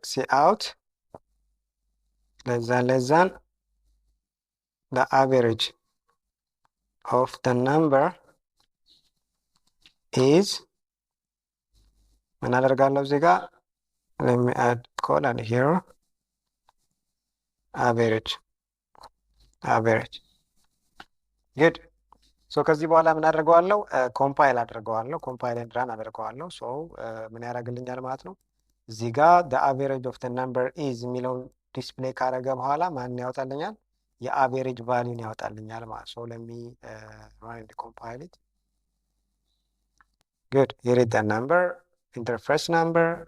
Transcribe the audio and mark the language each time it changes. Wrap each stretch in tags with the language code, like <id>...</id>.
<en>ሲ አውት ለዛን the average of the number is ምን አደርጋለሁ እዚህ ጋር? let me add colon here average good። ከዚህ በኋላ ምን አደርገዋለሁ?</en> <am>ኮምፓይል አደርገዋለሁ። ኮምፓይል ኤንድ ራን አደርገዋለሁ። ምን ያደርግልኛል ማለት ነው? እዚህ ጋር the average of the number is የሚለውን ዲስፕሌይ ካረገ በኋላ ማን ያወጣልኛል? የአቬሬጅ ቫሊዩን ያወጣልኛል ማለት ነው። ለሚ run and compile it.</am> <en>Good. Here is the number, enter first number.</en>